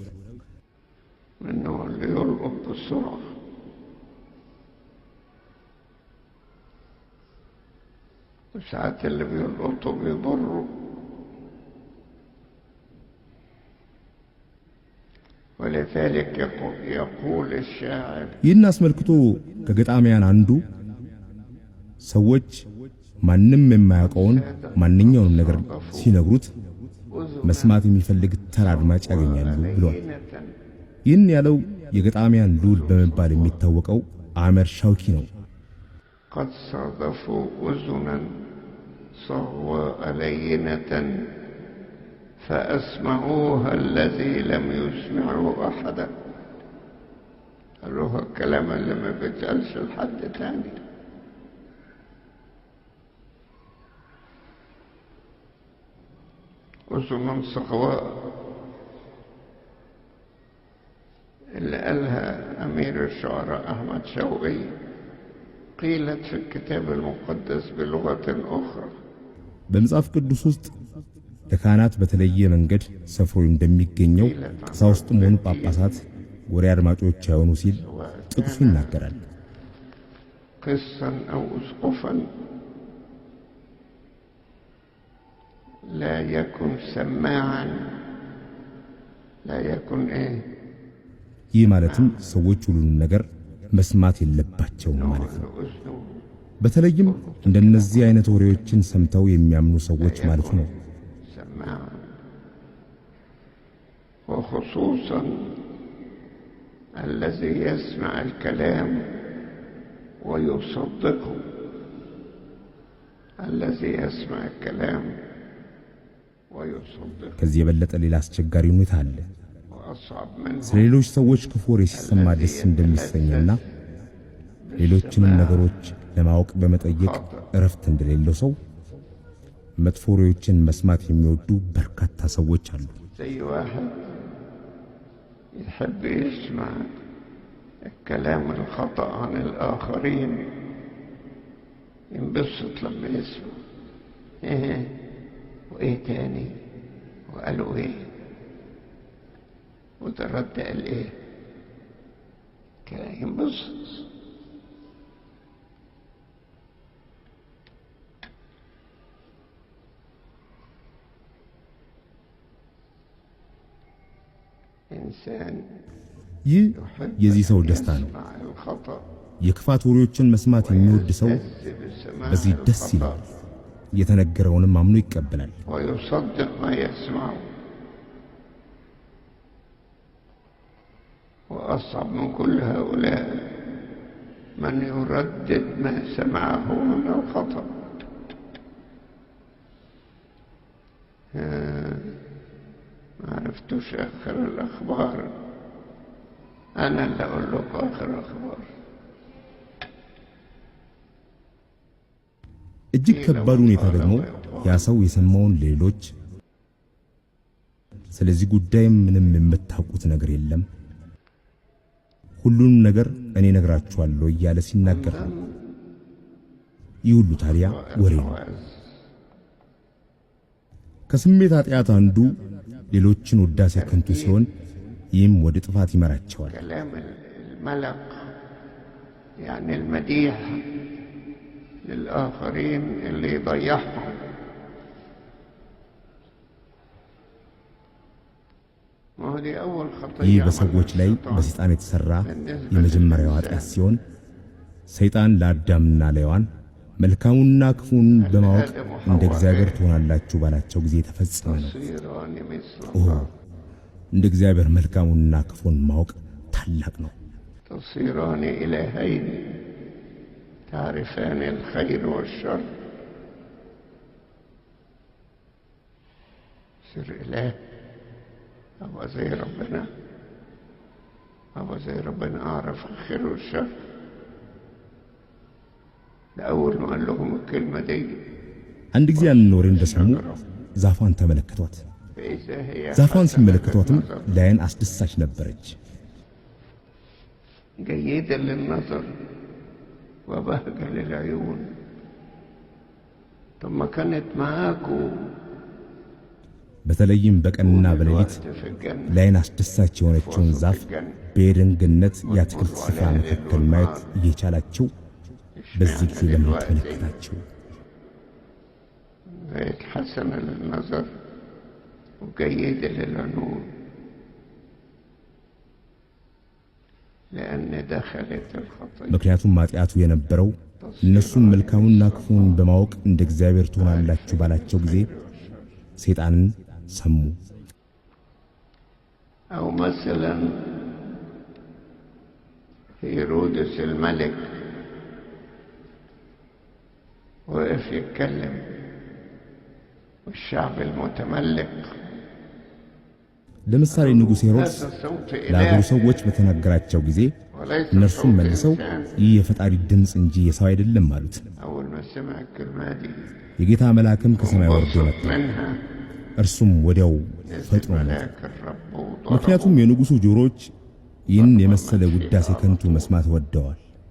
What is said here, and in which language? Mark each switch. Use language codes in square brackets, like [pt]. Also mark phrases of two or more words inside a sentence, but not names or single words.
[ar] منه اللي يلقط بسرعة، وساعات اللي بيلقطوا بيضروا. ولذلك يقول الشاعر [am] ይህን አስመልክቶ ከገጣሚያን አንዱ ሰዎች ማንም የማያውቀውን ማንኛውንም ነገር ሲነግሩት መስማት የሚፈልግ ተራ አድማጭ ያገኛሉ ብሏል። ይህን ያለው የገጣሚያን ሉል በመባል የሚታወቀው አመር ሻውኪ ነው። [ar] قد صادفوا أذنا صغواء لينة فأسمعوها الذي لم يسمعه أحدا. قالوها الكلام اللي ما بيتقالش لحد تاني. أذن صغواء اللي قالها أمير الشعراء أحمد شوقي قيلت في الكتاب المقدس بلغة أخرى. [am] በመጽሐፍ ቅዱስ ውስጥ ለካህናት በተለየ መንገድ ሰፍሮ እንደሚገኘው ቀሳውስትም ሆኑ ጳጳሳት ወሬ አድማጮች አይሆኑ ሲል ጥቅሱ ይናገራል። [ar] قسا أو أسقفا لا يكن سماعا لا يكن إيه. [am] ይህ ማለትም ሰዎች ሁሉንም ነገር መስማት የለባቸውም ማለት ነው። በተለይም እንደነዚህ አይነት ወሬዎችን ሰምተው የሚያምኑ ሰዎች ማለት ነው። [ar] وخصوصا الذي يسمع الكلام ويصدقه. الذي يسمع الكلام ويصدقه [am] ከዚህ የበለጠ ሌላ አስቸጋሪ ሁኔታ አለ። ስለሌሎች ሰዎች ክፉ ወሬ ሲሰማ ደስ እንደሚሰኝና ሌሎችንም ነገሮች ለማወቅ በመጠየቅ እረፍት እንደሌለው ሰው መጥፎ ወሬዎችን መስማት የሚወዱ በርካታ ሰዎች አሉ። [ar] زي واحد يحب يسمع الكلام الخطأ عن الآخرين، ينبسط لما يسمع ايه وايه تاني وقالوا ايه وده رد قال ايه كده ينبسط. [am] ይህ የዚህ ሰው ደስታ ነው። የክፋት ወሬዎችን መስማት የሚወድ ሰው በዚህ ደስ ይላል። የተነገረውንም አምኖ ይቀበላል። [ar] ويصدق ما يسمع. وأصعب من كل هؤلاء من يردد ما سمعه من الخطأ. ما عرفتوش آخر الأخبار، أنا اللي أقول لكم آخر الأخبار. [am] እጅግ ከባድ ሁኔታ ደግሞ ያ ሰው የሰማውን ሌሎች ስለዚህ ጉዳይ ምንም የምታውቁት ነገር የለም፣ ሁሉንም ነገር እኔ ነግራችኋለሁ እያለ ሲናገር ነው። ይህ ሁሉ ታዲያ ወሬ ነው። ከስሜት ኃጢአት አንዱ ሌሎችን ውዳሴ ከንቱ ሲሆን ይህም ወደ ጥፋት ይመራቸዋል። [ar] كلام الملق يعني المديح للآخرين اللي يضيعهم. [am] ይህ በሰዎች ላይ በሰይጣን የተሰራ የመጀመሪያው ኃጢአት ሲሆን ሰይጣን ለአዳምና ለሔዋን መልካሙንና ክፉን በማወቅ እንደ እግዚአብሔር ትሆናላችሁ ባላቸው ጊዜ ተፈጸመ ነው። እንደ እግዚአብሔር መልካሙንና ክፉን ማወቅ ታላቅ ነው። [ar] تصيران إلهين تعرفان الخير والشر. سر إله أبقى زي ربنا، أبقى زي ربنا أعرف الخير والشر. لأول ما قال لهم الكلمة دي [am] አንድ ጊዜ ያንን ወሬ እንደሰሙ ዛፏን ተመለከቷት። ዛፏን ሲመለከቷትም ለዓይን አስደሳች ነበረች። [ar] جيدة للنظر وبهجة للعيون. ثم كانت معاكو [am] በተለይም በቀንና በሌሊት ለዓይን አስደሳች የሆነችውን ዛፍ በኤደን ገነት የአትክልት ስፍራ መካከል ማየት እየቻላቸው በዚህ ጊዜ ለምን ተመለከታቸው? [ar] بقت حسنة للنظر وجيدة للعيون لأن دخلت الخطية. [am] ምክንያቱም ኃጢአቱ የነበረው እነሱም መልካሙንና ክፉን በማወቅ እንደ እግዚአብሔር ትሆናላችሁ ባላቸው ጊዜ ሰይጣንን ሰሙ። [ar] أو مثلا هيرودس الملك وقف يتكلم والشعب المتملك [am] ለምሳሌ ንጉሥ ሄሮድስ ለአገሩ ሰዎች በተናገራቸው ጊዜ እነርሱም መልሰው ይህ የፈጣሪ ድምፅ እንጂ የሰው አይደለም አሉት። የጌታ መልአክም ከሰማይ ወርዶ መጣ፣ እርሱም ወዲያው ፈጥኖ ሞተ። ምክንያቱም የንጉሡ ጆሮዎች ይህን የመሰለ ውዳሴ ከንቱ መስማት ወደዋል።